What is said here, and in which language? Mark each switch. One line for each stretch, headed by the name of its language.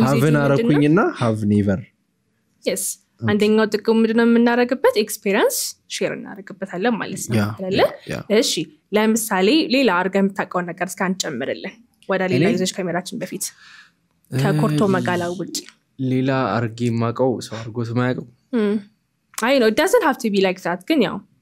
Amharic: ዩዜጅ ምንድነውና have never yes አንደኛው ጥቅሙ ምንድነው የምናረግበት ኤክስፒሪየንስ ሼር እናረግበታለን ማለት ነው አይደለ እሺ ለምሳሌ ሌላ አርጋ የምታውቀው ነገር እስካን ጨምርልን ወደ ሌላ ዩዜጅ ከመራችን በፊት ከኮርቶ መጋላው ውጪ ሌላ አርጌ ማቀው ሰው አርጎት ማያቀው
English: I know it doesn't have to be like that
Amharic: ግን ያው